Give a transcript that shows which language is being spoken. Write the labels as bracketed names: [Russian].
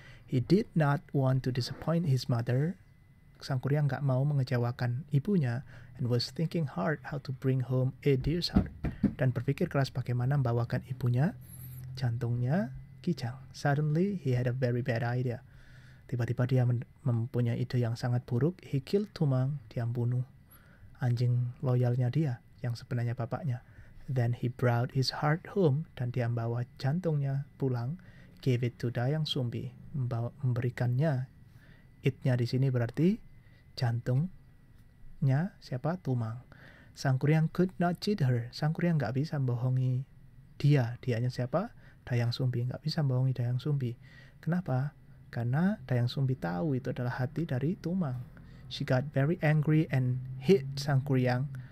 [English] He did not want to disappoint his mother. [Indonesian] Sang Kuryang nggak mau mengecewakan ibunya, [English] and was thinking hard how to bring home a deer's heart. [Indonesian] Dan berpikir keras bagaimana membawakan ibunya jantungnya kijang. [English] Suddenly he had a very bad idea. [Indonesian] Tiba-tiba dia mempunyai ide yang sangat buruk. [English] He killed Tumang. [Indonesian] Dia bunuh anjing loyalnya dia, yang sebenarnya bapaknya. [English] Then he brought his heart home. [Indonesian] Dan dia membawa jantungnya pulang. [English] Gave it to Dayang Sumbi. [Indonesian] Memberikannya. It-nya di sini berarti jantungnya siapa? Tumang. [English] Sang Kuryang could not cheat her. [Indonesian] Sang Kuryang nggak bisa membohongi dianya siapa? Dayang Sumbi. Nggak bisa membohongi Dayang Sumbi. Kenapa? Karena Dayang Sumbi tahu itu adalah hati dari Tumang. [English] She got very angry and hit Sang Kuryang.